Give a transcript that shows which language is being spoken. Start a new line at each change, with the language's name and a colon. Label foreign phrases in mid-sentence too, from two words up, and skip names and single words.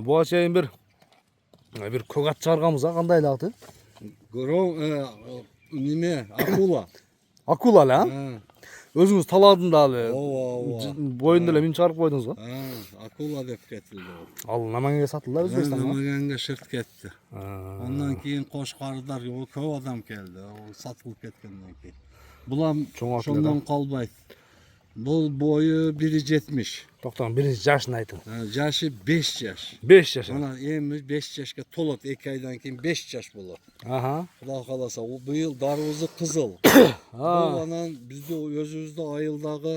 Kyrgyz: Буга чейин бир көк ат чыгарганбыз, кандай эле аты? Неме, акула. Акула эле, өзүңүз таладын да эле. Ооба. Боюнда эле мин чыгарып койдуңуз го? Акула деп кетилди. Ал Намангенге сатылды Өзбекстанга. Намангенге шырт кетти.
Uzbek: Ondan keyin
Kyrgyz: Qo'shqarilar көп адам келди. Сатылып кеткенден кийин. Булам ошондон калбайт. Бул бою 1.70. Токтогон, биринчи жашын айтың. Жашы 5 жаш. 5 жаш. Ана эми 5 жашка толот, 2 айдан кийин 5 жаш болот. Кудай кааласа, быйыл дарыбызы кызыл. Бул анан бизде өзүбүздө айылдагы